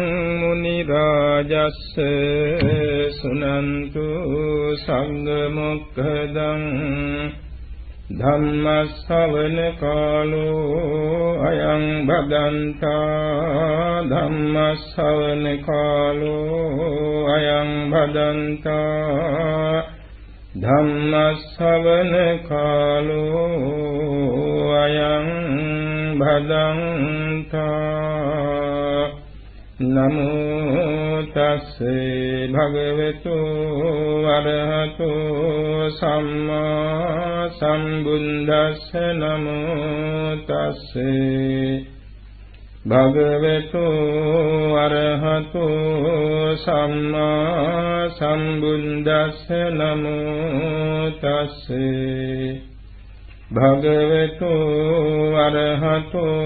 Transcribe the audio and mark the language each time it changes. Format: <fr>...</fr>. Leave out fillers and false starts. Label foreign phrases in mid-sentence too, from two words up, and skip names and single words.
<pi>මුනි රාජස්ස සුනන්තු සංඝ මොක්ඛදං ධම්ම ශ්‍රවණ කාලෝ අයං භදන්තා ධම්ම ශ්‍රවණ කාලෝ අයං භදන්තා ධම්ම ශ්‍රවණ කාලෝ අයං භදන්තා නමෝ තස්සේ භගවතු වරහතු සම්මා සම්බුද්දස්ස නමෝ තස්සේ භගවතු වරහතු සම්මා සම්බුද්දස්ස නමෝ තස්සේ භගවතු වරහතු</pi>